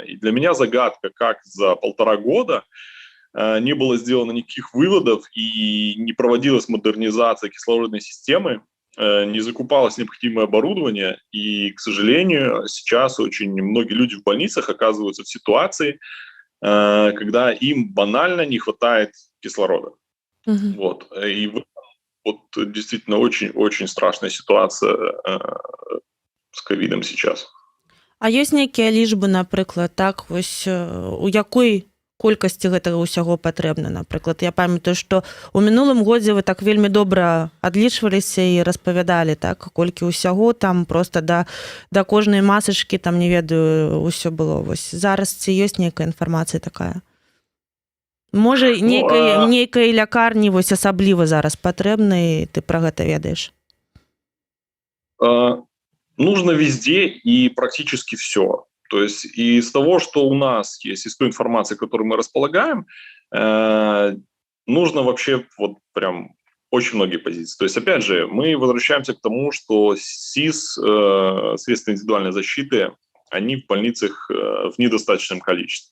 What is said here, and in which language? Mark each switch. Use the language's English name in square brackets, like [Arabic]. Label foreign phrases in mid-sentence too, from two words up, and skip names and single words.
[Russian] И для меня загадка, как за 1,5 года не было сделано никаких выводов и не проводилась модернизация кислородной системы, не закупалось необходимое оборудование, и, к сожалению, сейчас очень многие люди в больницах оказываются в ситуации, когда им банально не хватает кислорода. Мгм. Вот. И вот действительно очень-очень страшная ситуация с ковидом сейчас. [Belarusian] А ёсць нейкія лічбы, напрыклад, так, вось у якой колькасці гэтага ўсяго патрэбна, напрыклад? Я памятаю, што ў мінулым годзе вы так вельмі добра адлічваліся і распавядалі, так, колькі ўсяго там проста да кожнай масачкі, там, не ведаю, ўсё было. Вось зараз ці ёсць нейкая інфармацыя такая? Можа, нейкай лякарні вось асабліва зараз патрэбна, і ты пра гэта ведаеш? [Russian] Нужно везде и практически все. То есть из того, что у нас есть, из той информации, которой мы располагаем, нужно вообще вот прям очень многие позиции. То есть, опять же, мы возвращаемся к тому, что СИЗ, средства индивидуальной защиты, они в больницах в недостаточном количестве.